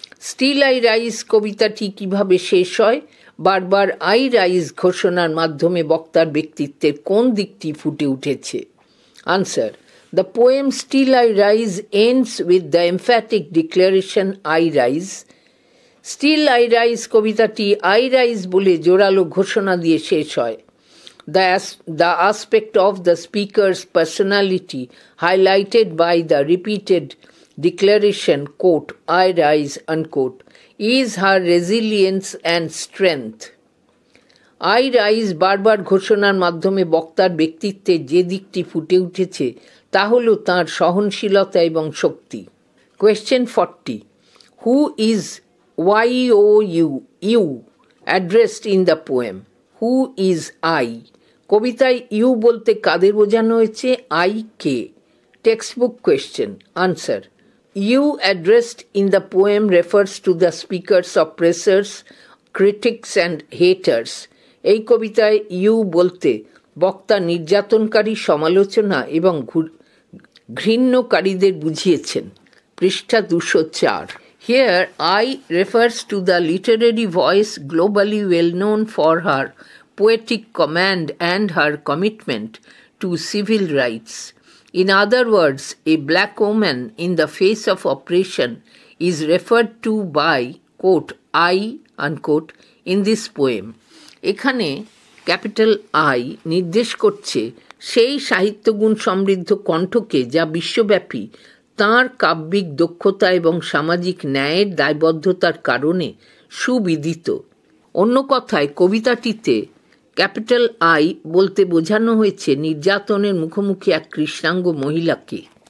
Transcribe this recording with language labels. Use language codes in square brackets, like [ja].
[bn] Still I rise কবিতাটি কিভাবে শেষ হয়? বারবার I rise ঘোষণার মাধ্যমে বক্তার ব্যক্তিত্বের কোন দিকটি ফুটে উঠেছে? [en] Answer. The poem Still I Rise ends with the emphatic declaration, I rise. [bn] Still I Rise কবিতাটি I rise বলে জোরালো ঘোষণা দিয়ে শেষ হয়। [en] The aspect of the speaker's personality highlighted by the repeated declaration, quote, I rise, unquote, is her resilience and strength. [bn] I rise বারবার ঘোষণার মাধ্যমে বক্তার ব্যক্তিত্বের যে দিকটি ফুটে উঠেছে তা হল তাঁর সহনশীলতা এবং শক্তি। [en] Question 40. Who is you addressed in the poem? Who is I? [bn] কবিতায় ইউ বলতে কাদের বোঝানো হয়েছে? I K? [en] Textbook question. Answer. You addressed in the poem refers to the speaker's oppressors, critics and haters. [bn] এই কবিতায় ইউ বলতে বক্তা নির্যাতনকারী, সমালোচনা এবং ঘৃণ্যকারীদের বুঝিয়েছেন। পৃষ্ঠা 204. [en] Here I refers to the literary voice globally well known for her poetic command and her commitment to civil rights. In other words, a black woman in the face of oppression is referred to by, quote, I, unquote, in this poem. [bn] এখানে capital I নির্দেশ করছে সেই সাহিত্যগুণ সমৃদ্ধ কণ্ঠকে যা বিশ্বব্যাপী তাঁর কাব্যিক দক্ষতা এবং সামাজিক ন্যায়ের দায়বদ্ধতার কারণে সুবিদিত। অন্য কথায় কবিতাটিতে ক্যাপিটাল আই বলতে বোঝানো হয়েছে নির্যাতনের মুখোমুখি এক কৃষ্ণাঙ্গ মহিলাকে।